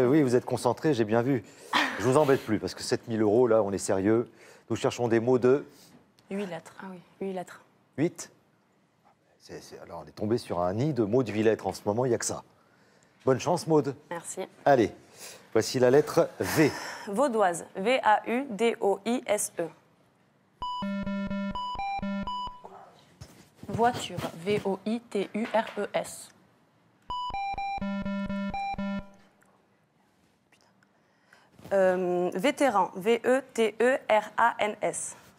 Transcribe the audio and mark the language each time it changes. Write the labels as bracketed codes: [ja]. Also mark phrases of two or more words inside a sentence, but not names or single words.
[fr] Oui, vous êtes concentré, j'ai bien vu. Je vous embête plus parce que 7 000 €, là, on est sérieux. Nous cherchons des mots de 8 lettres. Ah oui, 8 lettres. 8. Alors, on est tombé sur un nid de mots de 8 lettres en ce moment, il n'y a que ça. Bonne chance, Maud. Merci. Allez, voici la lettre V. Vaudoise, V-A-U-D-O-I-S-E. Voiture, V-O-I-T-U-R-E-S. Vétéran, V-E-T-E-R-A-N-S.